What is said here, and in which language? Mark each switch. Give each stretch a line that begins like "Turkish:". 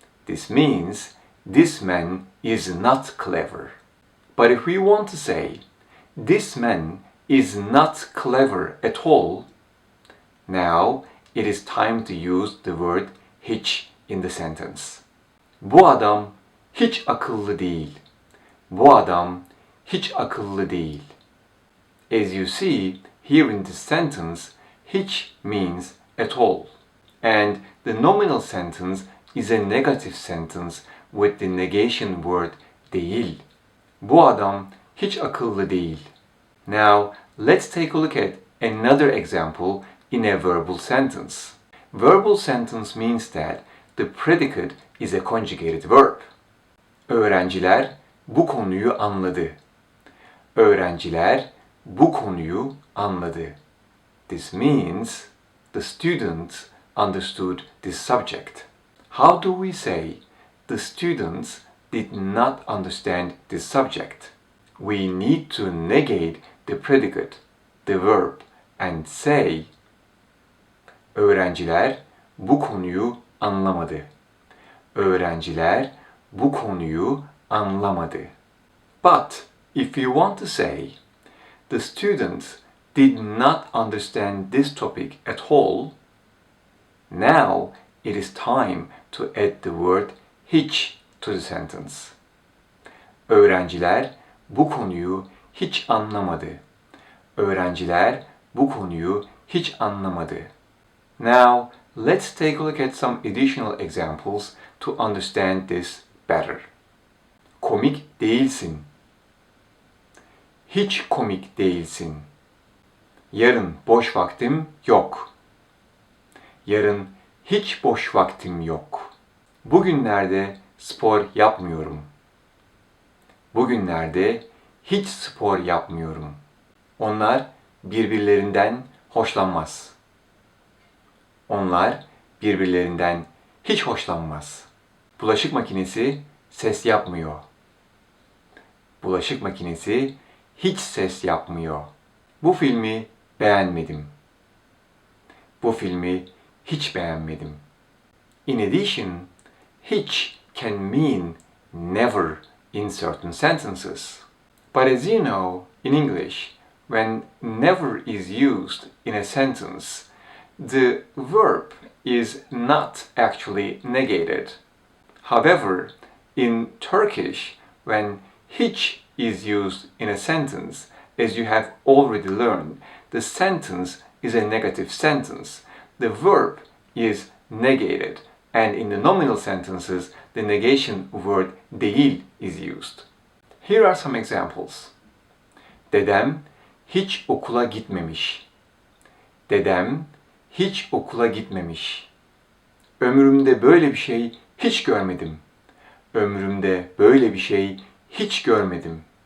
English: This means this man is not clever. But if we want to say this man is not clever at all, now it is time to use the word hiç in the sentence.
Turkish: Bu adam hiç akıllı değil. Bu adam hiç akıllı değil.
English: As you see here in this sentence, hiç means at all. And the nominal sentence is a negative sentence with the negation word değil.
Turkish: Bu adam hiç akıllı değil.
English: Now, let's take a look at another example in a verbal sentence. Verbal sentence means that the predicate is a conjugated verb.
Turkish: Öğrenciler bu konuyu anladı. Öğrenciler bu konuyu anladı.
English: This means the students understood this subject. How do we say the students did not understand this subject? We need to negate the predicate, the verb, and say
Turkish: öğrenciler bu konuyu anlamadı. Öğrenciler bu konuyu anlamadı.
English: But if you want to say the students did not understand this topic at all, now it is time to add the word hiç to the sentence.
Turkish: Öğrenciler bu konuyu hiç anlamadı. Öğrenciler bu konuyu hiç anlamadı.
English: Now, let's take a look at some additional examples to understand this better.
Turkish: Komik değilsin. Hiç komik değilsin. Yarın boş vaktim yok. Yarın hiç boş vaktim yok. Bugünlerde spor yapmıyorum. Bugünlerde hiç spor yapmıyorum. Onlar birbirlerinden hoşlanmaz. Onlar birbirlerinden hiç hoşlanmaz. Bulaşık makinesi ses yapmıyor. Bulaşık makinesi hiç ses yapmıyor. Bu filmi beğenmedim. Bu filmi hiç beğenmedim.
English: In addition, hiç can mean never in certain sentences. But as you know, in English, when never is used in a sentence, the verb is not actually negated. However, in Turkish, when hiç is used in a sentence, as you have already learned, the sentence is a negative sentence. The verb is negated, and in the nominal sentences, the negation word değil is used. Here are some examples.
Turkish: Dedem hiç okula gitmemiş. Dedem hiç okula gitmemiş. Ömrümde böyle bir şey hiç görmedim. Ömrümde böyle bir şey hiç görmedim.